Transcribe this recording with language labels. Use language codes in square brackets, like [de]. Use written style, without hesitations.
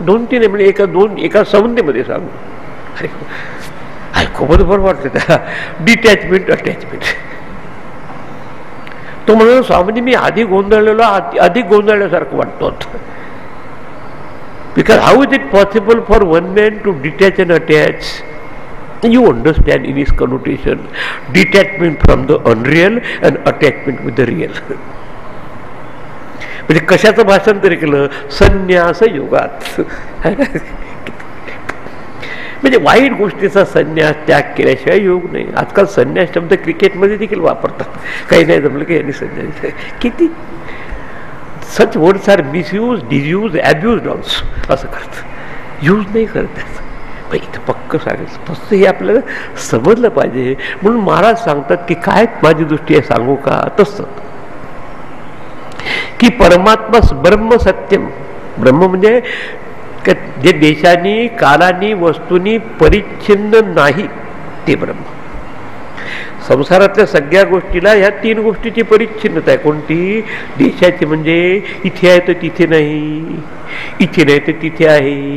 [mr] 2-3 आहे म्हणजे एका संज्ञेमध्ये सांगू. अरे खूपच बरं वाटलं त्या डिटॅचमेंट अटॅचमेंट. तो म्हणून स्वामीजी मी आधी गोंधळलेलो अधिक गोंधळल्यासारखं वाटतो. [en] Because how is it possible for one man to detach and attach. You understand in his connotation detachment from the unreal and attachment with the real. [mr] म्हणजे कशाचं भाषांतर केलं, संन्यास योगात. म्हणजे वाईट गोष्टीचा संन्यास त्याग केल्याशिवाय योग नाही. आजकाल संन्यास शब्द क्रिकेटमध्ये देखील वापरतात. काही नाही जमलं की यांनी संन्यास. किती [en] Such words are misuse, disuse, abuse also. [mr] असं करतात, यूज नाही करतात. इथं पक्क सांगायचं तसं हे आपल्याला समजलं पाहिजे. म्हणून महाराज सांगतात की काय माझी दृष्टी आहे सांगू का. तसं की परमात्मा ब्रह्म सत्यम. ब्रह्म म्हणजे जे देशानी कालानी वस्तूंनी परिच्छिन्न नाही ते ब्रह्म. संसारातल्या सगळ्या गोष्टीला ह्या 3 गोष्टीची परिच्छिन्नता आहे. कोणती, देशाची म्हणजे इथे आहे तर तिथे नाही, इथे नाही तर तिथे आहे.